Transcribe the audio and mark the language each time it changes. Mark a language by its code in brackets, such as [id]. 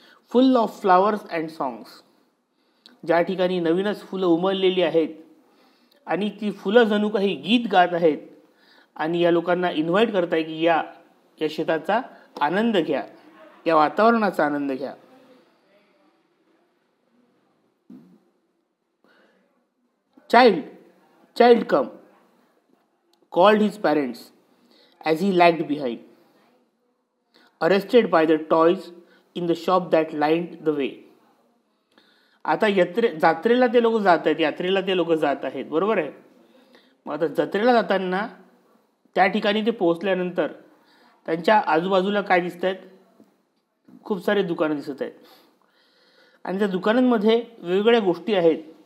[en] full of flowers and songs, [mr] ज्या ठिकाणी नवीनच फुलं उमललेली आहेत आणि ती फुलं जणू काही गीत गात आहेत आणि या लोकांना इन्व्हाइट करताय की या शेताचा आनंद घ्या, या वातावरणाचा आनंद घ्या. [en] Child come called his parents as he lagged behind, arrested by the toys in the shop that lined the way. [mr] आता जत्रेला ते लोक जात आहेत, यात्रेला ते लोक जात आहेत, बरोबर आहे. मग आता जत्रेला जाताना त्या ठिकाणी ते पोहोचल्यानंतर त्यांच्या आजूबाजूला काय दिसत आहेत? खूप सारे दुकानं दिसत आहेत आणि त्या दुकानांमध्ये वेगवेगळ्या गोष्टी आहेत.